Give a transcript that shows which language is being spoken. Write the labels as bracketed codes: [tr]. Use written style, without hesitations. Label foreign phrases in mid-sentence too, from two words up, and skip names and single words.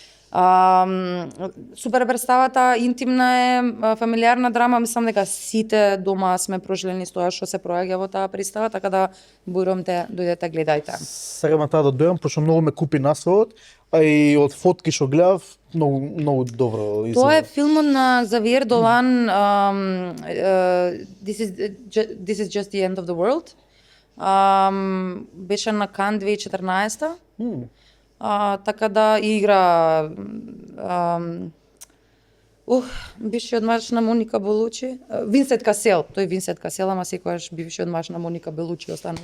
[mk] Супер представата, интимна е, фамилиарна драма, мислам дека сите дома сме проживени со тоа што се проаѓа во таа представа, така да бурам те дојдете гледајте. Сега на таа да дојам, пошто многу ме купи насловот, а и од фотки што гледав, многу добро изгледа. Тоа е филмот на Завиер Долан, [en] This is just the end of the world. [mk] Беше на Кан 2014. Така да игра бившиот маж на Моника Белучи, Винсент Касел, тој Винсент Касел, ама секогаш бившиот маж на Моника Белучи останува.